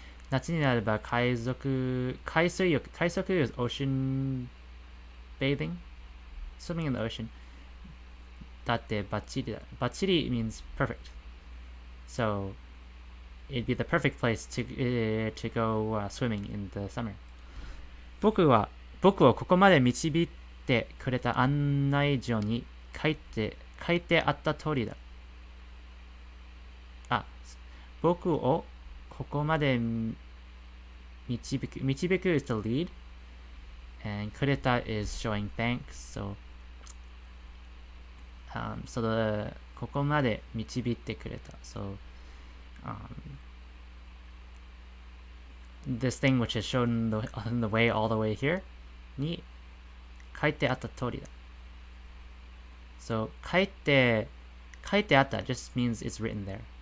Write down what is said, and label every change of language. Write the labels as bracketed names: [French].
[English] 夏になれば海水浴 is ocean bathing, swimming in the ocean. [Japanese] だってバッチリだ. [English] バッチリ means perfect. So it'd be the perfect place to go swimming in the summer. [Japanese] 僕をここまで導いてくれた案内状に書いてあった通りだ。 [English] 僕をここまで導く is to lead, and くれた is showing thanks. [Japanese] So the ここまで導いてくれた. [English] So this thing which is shown on the way all the way here に書いてあった通りだ. So 書いてあった just means it's written there.